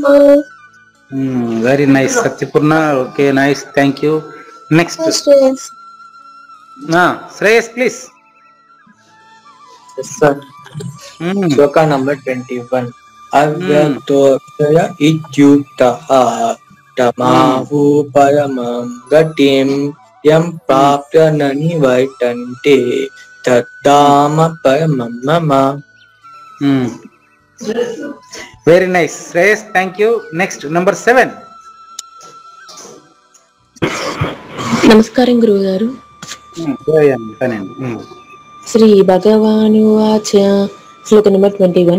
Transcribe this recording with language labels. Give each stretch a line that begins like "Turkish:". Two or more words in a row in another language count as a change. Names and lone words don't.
English: very nice సత్యపూర్ణ. okay, nice, thank you. నెక్స్ట్ శ్రేయస్ ప్లీజ్.
Telugu: శ్లోక నంబర్ 21.
Sanskrit: అవ్యక్తోక్షర ఇత్యుక్తః తమాహు పరమం గతిం యం ప్రాప్య న నివర్తంతే తద్ధామ పరమం మమ.
English: very nice శ్రేయస్, thank you. next number 7.
Telugu: నమస్కారం గురువు గారు.
Sanskrit: శ్రీ భగవానువాచ.
Telugu: శ్లోక నంబర్ 21.